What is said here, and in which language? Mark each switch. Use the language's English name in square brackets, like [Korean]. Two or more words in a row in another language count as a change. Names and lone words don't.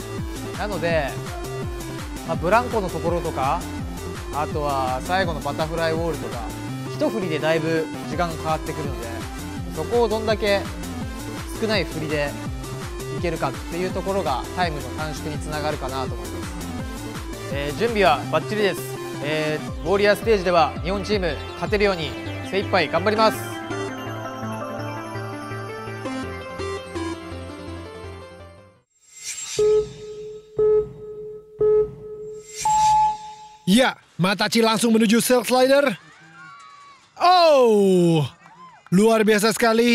[Japanese] なので、ブランコのところとか、あとは最後のバタフライウォールとか、一振りでだいぶ時間が変わってくるので、そこをどんだけ少ない振りでいけるかっていうところがタイムの短縮につながるかなと思います。準備はバッチリです。ウォリアーステージでは日本チーム勝てるように精一杯頑張ります。 [Indonesian] Ya, Matachi langsung menuju Silk Slider. Oh, luar biasa sekali.